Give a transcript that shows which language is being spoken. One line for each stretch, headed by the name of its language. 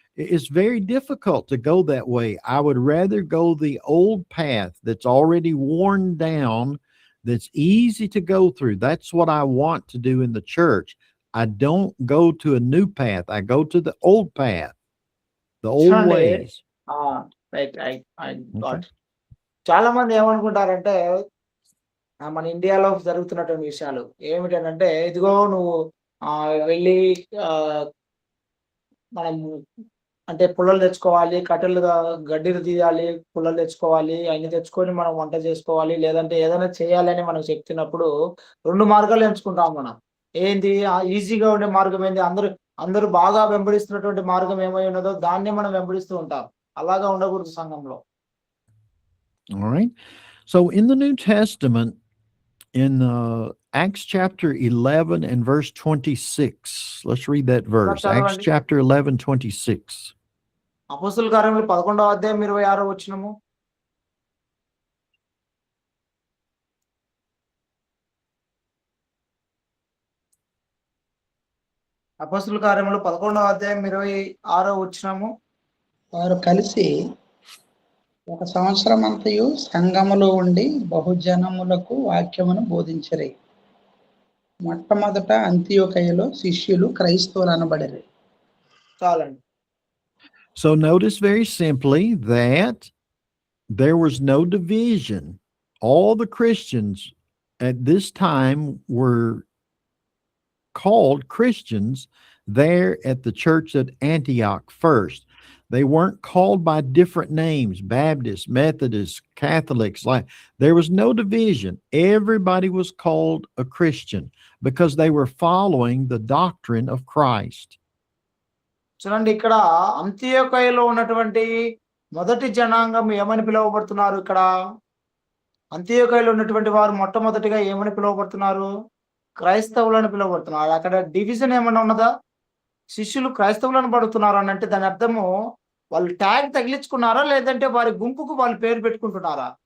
English: It's very difficult to go that way. I would rather go the old path that's already worn down, that's easy to go through. That's what I want to do in the church. I don't go to a new path. I go to the old path, the old ways. Right. I got.
Telugu: చాలా మంది ఏమనుకుంటారంటే, మన ఇండియాలో జరుగుతున్నటువంటి విషయాలు ఏమిటంటే, ఇదిగో నువ్వు వెళ్ళి మనం అంటే పుల్లలు తెచ్చుకోవాలి, గడ్డిలు తీయాలి, పుల్లలు తెచ్చుకోవాలి, అన్ని తెచ్చుకొని మనం వంట చేసుకోవాలి, లేదంటే ఏదైనా చేయాలని మనం చెప్తున్నప్పుడు 2 మార్గాలు ఎంచుకుంటాం మనం. ఏంది ఈజీగా ఉండే మార్గం ఏంది? అందరూ బాగా వెంబడిస్తున్నటువంటి మార్గం ఏమై ఉన్నదో దాన్నే మనం వెంబడిస్తూ ఉంటాం. అలాగా ఉండకూడదు సంఘంలో.
English: All right. So in the New Testament, in Acts chapter 11 and verse 26, let's read that verse. Acts chapter 11, 26.
Telugu: అపోస్తలుల కార్యములు 11వ అధ్యాయం 26వ వచనము. అపోస్తుల కార్యములు 11వ అధ్యాయం 26వ వచనము. వారు కలిసి ఒక సంవత్సరం అంతయు సంఘములో ఉండి బహుజనములకు వాక్యమును బోధించరి. మొట్టమొదట అంతియోకయలో శిష్యులు క్రైస్తవులు అనబడిరి. చాలండి.
English: So notice very simply that there was no division. All the Christians at this time were called Christians there at the church at Antioch first. They weren't called by different names, Baptists, Methodists, Catholics. Like there was no division. Everybody was called a Christian because they were following the doctrine of Christ.
Telugu: చూడండి, ఇక్కడ అంత్యోకయలో ఉన్నటువంటి మొదటి జనాంగం ఏమని పిలువబడుతున్నారు? ఇక్కడ అంత్యోకయలో ఉన్నటువంటి వారు మొట్టమొదటిగా ఏమని పిలువబడుతున్నారు? క్రైస్తవులను పిలువబడుతున్నారు. అక్కడ డివిజన్ ఏమన్నా ఉన్నదా? శిష్యులు క్రైస్తవులను పడుతున్నారు అని అంటే దాని అర్థము వాళ్ళు ట్యాగ్ తగిలించుకున్నారా, లేదంటే వారి గుంపుకు వాళ్ళు పేరు పెట్టుకుంటున్నారా?